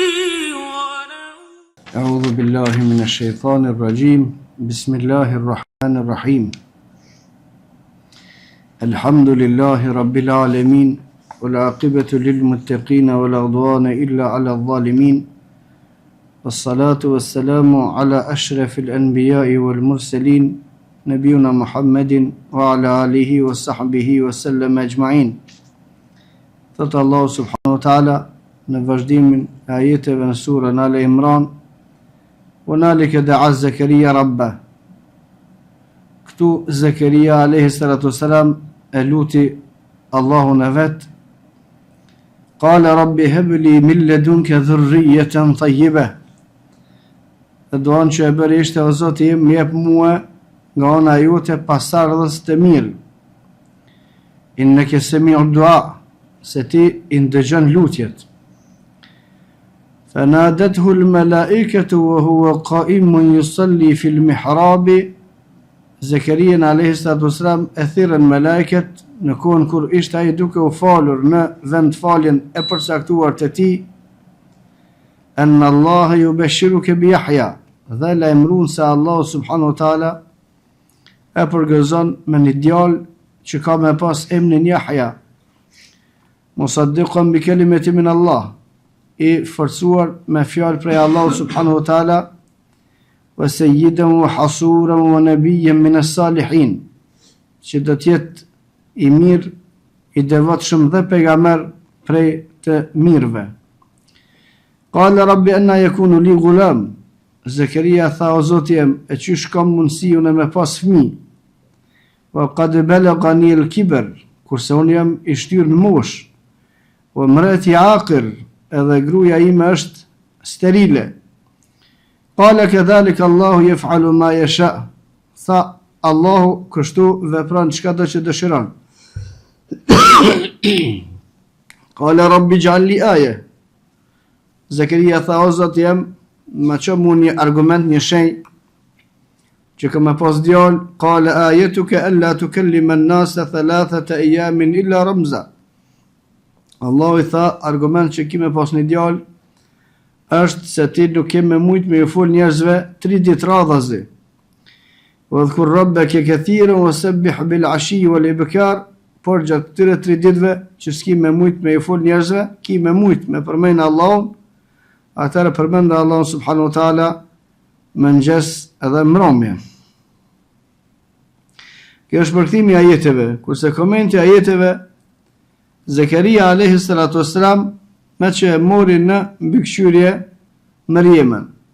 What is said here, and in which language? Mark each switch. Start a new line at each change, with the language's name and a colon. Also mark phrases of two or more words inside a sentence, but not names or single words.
Arabic: أعوذ بالله من الشيطان الرجيم بسم الله الرحمن الرحيم الحمد لله رب العالمين والعاقبة للمتقين ولا عدوان إلا على الظالمين والصلاة والسلام على أشرف الأنبياء والمرسلين نبينا محمد وعلى آله وصحبه وسلم أجمعين.
Albanian: Thot Allah
Arabic: سبحانه وتعالى
Albanian: në vazhdimin e ajeteve në surën Al Imran,
Arabic: "هنالك دعا زكريا ربه."
Albanian: Këtu Zakaria
Arabic: عليه الصلاة والسلام
Albanian: e luti Allahun e vet.
Arabic: قال رب هب لي من لدنك ذرية طيبة.
Albanian: Dhe duan që e bëri ishte o Zoti im, më jep mua nga ana jote pasardhës të mirë.
Arabic: إنك سميع الدعاء,
Albanian: se ti i ndëgjon lutjet.
Arabic: فنادته الملائكة وهو قائم يصلي في المحراب.
Albanian: Zakaria
Arabic: عليه الصلاة والسلام
Albanian: e thirrën melekët në kohën kur ishte ai duke u falur në vend faljen e përcaktuar të tij,
Arabic: "أن الله يبشرك بيحيى",
Albanian: dhe lajmëruan se Allah
Arabic: سبحانه وتعالى
Albanian: e përgëzon me një djalë që ka me pas emrin Yahya,
Arabic: مصدقا بكلمة من الله,
Albanian: i forcuar me fjalë prej
Arabic: الله سبحانه وتعالى, وسيدا وحصورا ونبيا من الصالحين,
Albanian: që do të jetë i mirë, i devotshëm dhe pejgamber prej të mirëve.
Arabic: قال رب أنى يكون لي غلام.
Albanian: Zakaria tha, o Zoti im, e çysh kam mundësi unë me pas fëmijë?
Arabic: وقد بلغني الكبر,
Albanian: kurse unë jam i shtyrë në moshë.
Arabic: وامرأتي عاقر,
Albanian: edhe gruaja ime është sterile.
Arabic: قال كذلك الله يفعل ما يشاء.
Albanian: Tha Allahu kështu vepron çka do që dëshiron.
Arabic: قال رب اجعل لي آية.
Albanian: Zakaria tha, o Zoti jam, ma ço mu një argument, një shenjë që kam pas djalë.
Arabic: قال آيتك ألا تكلم الناس ثلاثة أيام إلا رمزا.
Albanian: Allahu i tha, argument që ki me pas një djalë është se ti nuk ke me mujt me ju fol njerëzve 3 ditë radhazi.
Arabic: واذكر ربك كثيرا وسبح بالعشي والإبكار,
Albanian: por gjatë këtyre 3 ditëve që s'ki me mujt me ju fol njerëzve, ki me mujt me përmend Allahun, atëherë përmend Allahun
Arabic: سبحانه وتعالى
Albanian: mëngjes edhe mbrëmje. Kjo është përkthimi i ajeteve, kurse komenti i ajeteve, Zakaria
Arabic: عليه الصلاة والسلام
Albanian: me që e mori në mbikëqyrje Mërjemen.